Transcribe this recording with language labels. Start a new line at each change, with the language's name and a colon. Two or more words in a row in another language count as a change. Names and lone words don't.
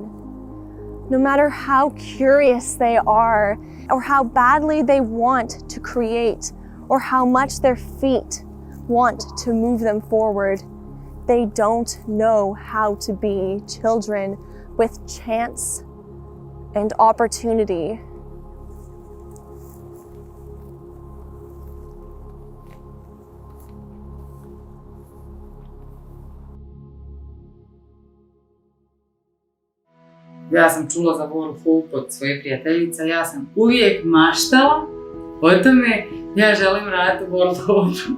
English: No matter how curious they are, or how badly they want to create, or how much their feet want to move them forward, they don't know how to be children with chance and opportunity.
Croatian: Ja sam čula za World Hope od svoje prijateljice, ja sam uvijek maštala o tome, ja želim raditi u World Hope.